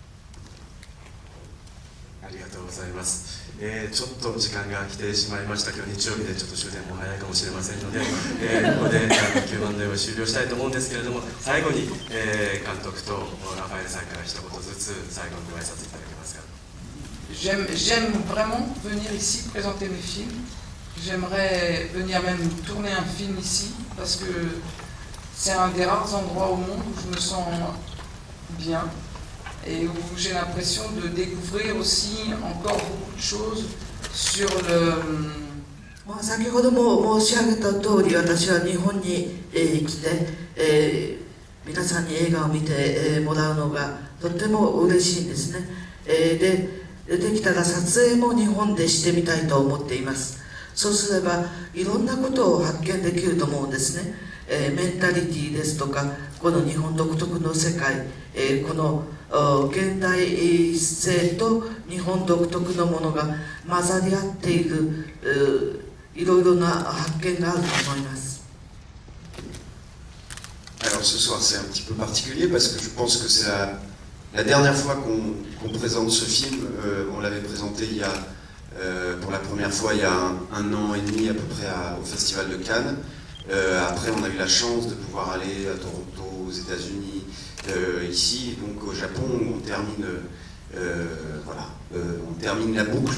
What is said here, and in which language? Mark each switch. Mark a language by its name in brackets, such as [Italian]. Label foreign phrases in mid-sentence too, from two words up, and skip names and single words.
[Japanese] ありがとうございます。ちょっと時間が来てしまいました。今日日曜日でちょっと終電も早いかもしれませんので、ここでQ&Aを終了したいと思うんですけれども、最後に、監督とラファエルさんから一言ずつ最後にご挨拶いただけますか。 [French] J'aime vraiment venir ici présenter mes films. J'aimerais venir même tourner un film ici parce que c'est un des rares endroits au monde où je me sens bien et où j'ai l'impression de découvrir aussi encore beaucoup de choses sur le... [Japanese] 先ほども申し上げた通り、私は日本に来て、皆さんに映画を見てもらうのがとっても嬉しいんですね。できたら撮影も日本でしてみたいと思っています。そうすればいろんなことを発見できると思うんですね。メンタリティですとか、この日本独特の世界、この現代性と日本独特のものが混ざり合っている、いろいろな発見があると思います。 [French] Alors ce soir c'est un petit peu particulier parce que je pense que c'est la dernière fois qu'on présente ce film. On l'avait présenté pour la première fois il y a un an et demi à peu près au Festival de Cannes. Après on a eu la chance de pouvoir aller à Toronto, aux États-Unis, ici, donc au Japon où on termine, on termine la boucle.